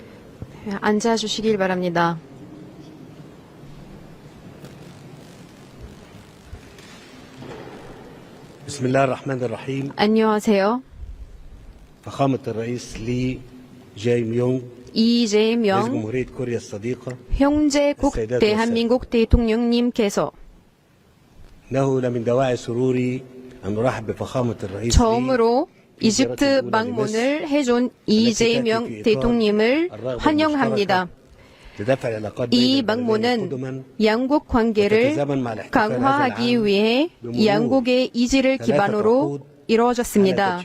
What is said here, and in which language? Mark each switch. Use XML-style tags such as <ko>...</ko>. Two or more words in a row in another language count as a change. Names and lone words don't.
<ko>앉아주시길 바랍니다.</ko> <ar>بسم الله الرحمن الرحيم.</ar> <ko>안녕하세요.</ko> <ar>فخامة الرئيس لي جاي ميونغ رئيس</ar> <ko>이재명</ko> <ar>جمهورية كوريا الصديقة</ar> <ko>형제국 대한민국 대통령님께서</ko> <ar>إنه لمن دواعي سروري أن نرحب بفخامة الرئيس</ar> <ko>처음으로 이집트 방문을 해준 이재명 대통령님을 환영합니다. 이 방문은 양국 관계를 강화하기 위해 양국의 이지를 기반으로 이루어졌습니다.</ko>